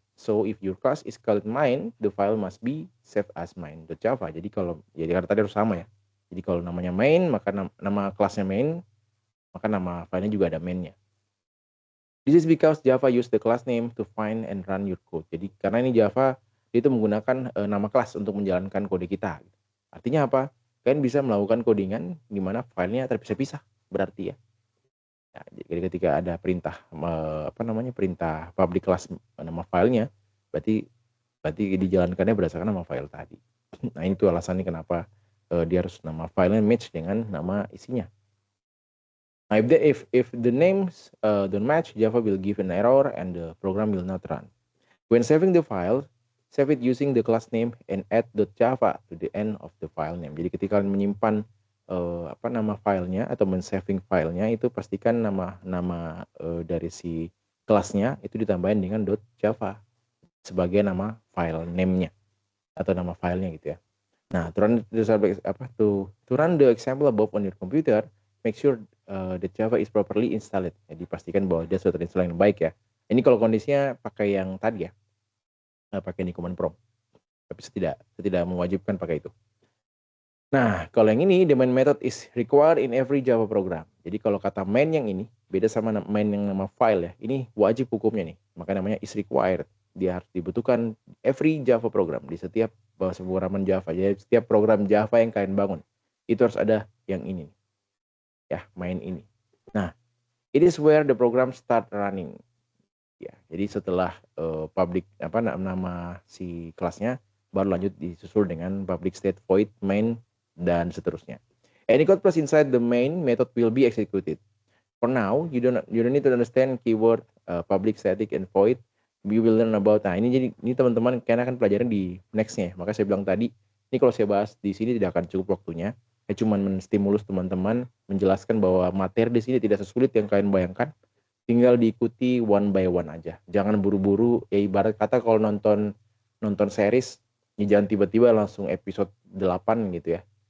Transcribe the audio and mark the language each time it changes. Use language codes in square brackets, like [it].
[en] So if your class is called main, the file must be saved as main.java. [id] Jadi karena tadi harus sama ya. Jadi kalau namanya main, maka nama kelasnya main, maka nama filenya juga ada mainnya. [en] This is because Java use the class name to find and run your code. [id] Jadi karena ini Java, dia itu menggunakan nama kelas untuk menjalankan kode kita. Artinya apa? Kalian bisa melakukan codingan di mana filenya terpisah-pisah, berarti ya. Nah, jadi ketika ada perintah perintah public class nama filenya, berarti dijalankannya berdasarkan nama file tadi. Nah, itu alasannya kenapa dia harus nama filenya match dengan nama isinya. [en] Nah, if the names don't match, Java will give an error and the program will not run. When saving the file, save it using the class name and add .java to the end of the file name. [id] Jadi ketika kalian menyimpan nama filenya atau men-saving filenya, itu pastikan nama dari si kelasnya itu ditambahin dengan .java sebagai nama file name-nya atau nama filenya gitu ya. [en] Nah, to run the example above on your computer, make sure the Java is properly installed. [id] Jadi pastikan bahwa dia sudah terinstall yang baik ya. Ini kalau kondisinya pakai yang tadi ya, pakai di command prompt. Tapi saya tidak mewajibkan pakai itu. Nah, kalau yang ini, [en] the main method is required in every Java program. [id] Jadi kalau kata main yang ini, beda sama main yang nama file ya. Ini wajib hukumnya nih. Maka namanya [en] is required. [id] Dia harus dibutuhkan [en] every Java program. [id] Di setiap pemrograman Java. Jadi setiap program Java yang kalian bangun, itu harus ada yang ini. Ya, main ini. [en] Nah, it is where the program start running. [id] Ya, jadi setelah public nama si kelasnya, baru lanjut disusul dengan public state void main dan seterusnya. [en] Any code plus inside the main method will be executed. For now, you don't need to understand keyword public, static, and void. We will learn about. [id] Nah, ini teman-teman kalian akan pelajarin di nextnya. Maka saya bilang tadi, ini kalau saya bahas di sini tidak akan cukup waktunya. Saya cuma menstimulus teman-teman, menjelaskan bahwa materi di sini tidak sesulit yang kalian bayangkan. Tinggal diikuti [en] one by one [id] aja. Jangan buru-buru. Ya ibarat kata kalau nonton series, ya jangan tiba-tiba langsung episode 8 gitu ya.